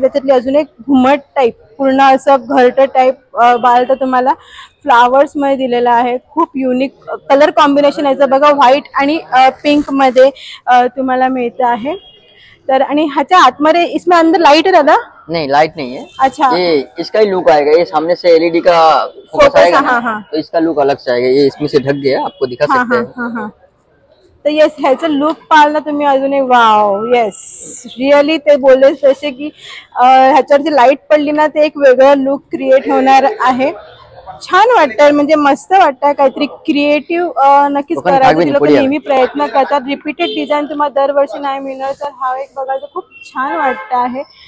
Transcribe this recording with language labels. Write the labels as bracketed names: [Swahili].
[Marathi] त्याच्यातली अजून एक घुमट टाईप पूर्ण असं घरट टाईप बाल तर तुम्हाला फ्लावर्स मध्ये दिलेला आहे। खूप युनिक कलर कॉम्बिनेशन याचं बघा, व्हाईट आणि पिंक मध्ये तुम्हाला मिळतं आहे। तर आणि ह्याच्या आतमध्ये [Hindi] इसमें अंदर लाइट है दादा? नहीं, लाइट नहीं है। अच्छा, ये इसका ही लुक आएगा, ये सामने से एलईडी का फोकस आएगा ना, तो इसका लुक अलग से आएगा। ये इसमें से ढक गया, आपको दिखा सकते हैं। [Marathi] तर येस, ह्याचं लुक पाहिलं तुम्ही अजूनही वाव, येस रिअली ते बोलले तसे की ह्याच्यावरती लाईट पडली ना ते एक वेगळं लुक क्रिएट होणार आहे। छान वाटतं, म्हणजे मस्त वाटतं, काहीतरी क्रिएटिव्ह नक्कीच करायचं. ती लोक नेहमी प्रयत्न करतात. रिपीटेड डिझाईन तुम्हाला दरवर्षी नाही मिळणार, तर हा एक बघायचं खूप छान वाटतं आहे.